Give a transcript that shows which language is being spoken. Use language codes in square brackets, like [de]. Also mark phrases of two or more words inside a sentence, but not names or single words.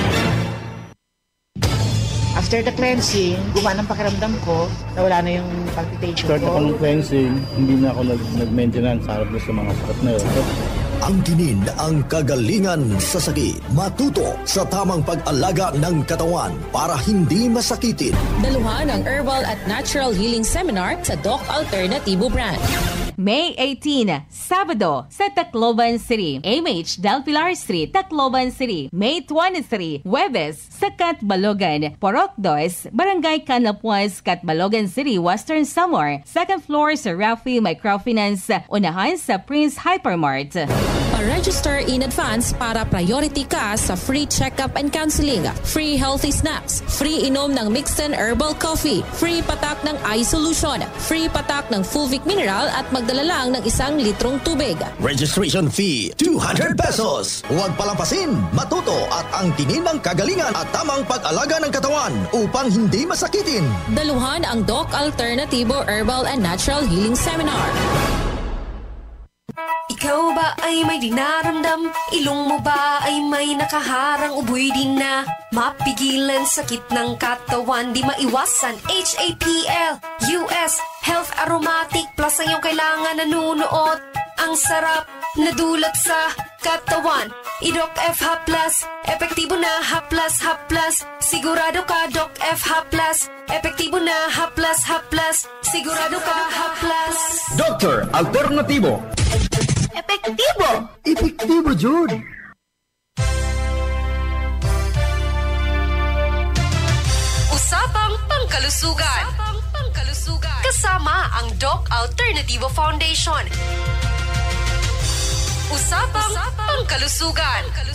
[en] After the cleansing, [tl] gumana ang pakiramdam ko, nawala na yung palpitation ko. Start ako ng cleansing, hindi na ako nag-maintenance harap na sa mga sakit na yun. Ang tinin ang kagalingan sa sakit. Matuto sa tamang pag-alaga ng katawan para hindi masakitin. Daluhan ang Herbal at Natural Healing Seminar sa Doc Alternativo Brand. May 18, Sabado sa Tacloban City, MH Del Pilar Street, Tacloban City. May 23, Huwebes sa Catbalogan, Porok 2, Barangay Canapuas, Catbalogan City, Western Samar. Second floor sa Rafi Microfinance, unahan sa Prince Hypermart. Pa-register [en] in advance [tl] para priority ka sa [en] free check-up and counseling, free healthy snacks, [tl] free inom ng Mixten Herbal Coffee, free patak ng eye solution, free patak ng Fulvic Mineral at magdala lang ng 1 litrong tubig. [en] Registration fee, [tl] 200 pesos. Huwag palampasin, matuto at ang tinin ng kagalingan at tamang pag-alaga ng katawan upang hindi masakitin. Daluhan ang Doc Alternativo Herbal and Natural Healing Seminar. Ikaw ba ay may dinaramdam? Ilong mo ba ay may nakaharang? Uboy din na mapigilan, sakit ng katawan di maiwasan. HAPL US Health Aromatic Plus ang iyong kailangan nanunuot. Ang sarap na dulot sa katawan. I-Doc F Plus, epektibo na Haplas. Sigurado ka Doc F Plus, epektibo na Haplas. Sigurado ka Haplas. Dr. Alternativo. Epektibo! Epektibo, Jude! Usapang Pangkalusugan. Kasama ang Doc Alternativo Foundation. Usapang Pangkalusugan.